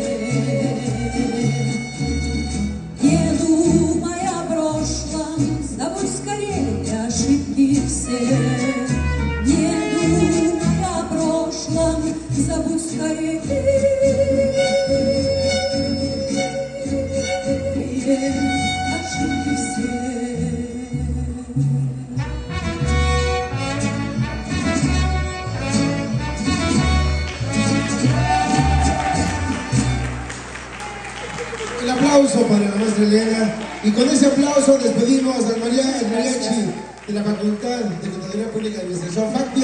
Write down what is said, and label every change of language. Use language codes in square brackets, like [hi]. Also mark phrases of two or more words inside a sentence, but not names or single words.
[ru] Не думай о прошлом, забудь скорее ошибки все. Не думай о прошлом, забудь скорее ошибки все. [es] El aplauso para la maestra Elena. Y con ese aplauso despedimos al mariachi de la Facultad de Contaduría Pública y Administración FACTIA.